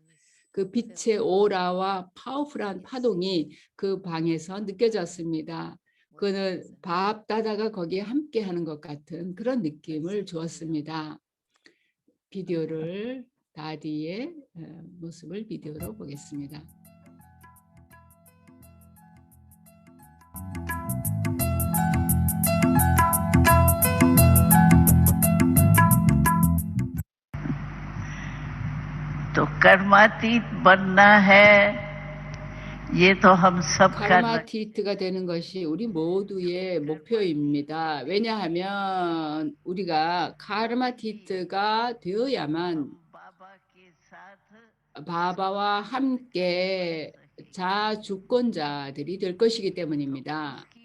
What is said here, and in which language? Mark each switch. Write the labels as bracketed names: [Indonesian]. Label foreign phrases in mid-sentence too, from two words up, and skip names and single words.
[Korean] 그 빛의 오라와 파워풀한 파동이 그 방에서 느껴졌습니다. 그는 바압다다가 거기에 함께하는 것 같은 그런 느낌을 주었습니다. 비디오를 다디의 모습을 비디오로 보겠습니다. [Hindi] तो कर्मातीत बनना है ये तो हम सब का [Korean] 카르마티트가 되는 것이 우리 모두의 목표입니다. 왜냐하면 우리가 카르마티트가 되어야만 바바와 함께 자주권자들이 될 것이기 때문입니다.